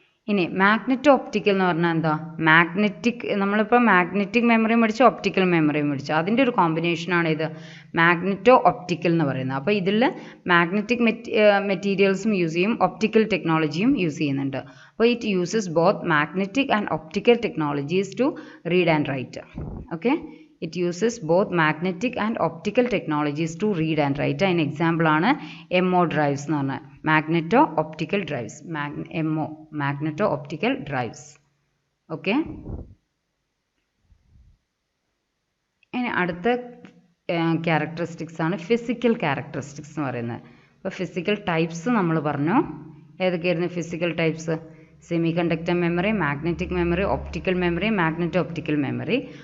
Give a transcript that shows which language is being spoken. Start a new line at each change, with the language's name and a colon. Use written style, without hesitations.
Malayalam: ഇനി magneto optical എന്ന് പറഞ്ഞാൽ എന്താ? നമ്മളിപ്പോൾ മാഗ്നറ്റിക് മെമ്മറിയും പഠിച്ചു, ഒപ്റ്റിക്കൽ മെമ്മറിയും പഠിച്ചു. അതിൻ്റെ ഒരു കോമ്പിനേഷനാണ് ഇത് മാഗ്നറ്റോ ഒപ്റ്റിക്കൽ എന്ന് പറയുന്നത്. അപ്പോൾ ഇതിൽ മാഗ്നറ്റിക് മെറ്റീരിയൽസും യൂസ് ചെയ്യും, ഒപ്റ്റിക്കൽ ടെക്നോളജിയും യൂസ് ചെയ്യുന്നുണ്ട്.
English: അപ്പോൾ it uses both magnetic and optical technologies to read and write. Okay, it uses both magnetic and optical technologies to read and write. An example
Malayalam: ആണ്
English: MO drives
Malayalam: എന്ന് പറഞ്ഞാൽ
English: magneto optical drives, magneto optical drives.
Malayalam: Okay, ഇനി അടുത്ത characteristics ആണ് physical characteristics എന്ന് പറയുന്നത്. അപ്പോൾ physical types നമ്മൾ പറഞ്ഞു. ഏതൊക്കെയായിരുന്നു physical types? Semi conductor memory, magnetic memory, optical memory, magneto optical memory.